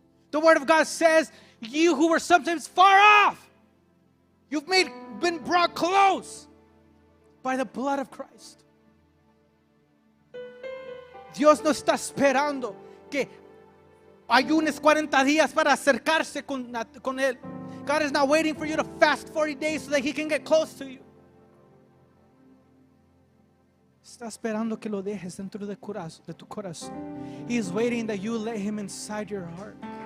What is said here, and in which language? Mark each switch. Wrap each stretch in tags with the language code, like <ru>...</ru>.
<en>The word of God says, you who were sometimes far off, you've been brought close by the blood of Christ.</en> <es>Dios no está esperando que ayunes 40 días para acercarse con Él.</es> <en>God is not waiting for you to fast 40 days so that He can get close to you.</en> <es>Está esperando que lo dejes dentro de tu corazón.</es> <en>He is waiting that you let Him inside your heart.</en>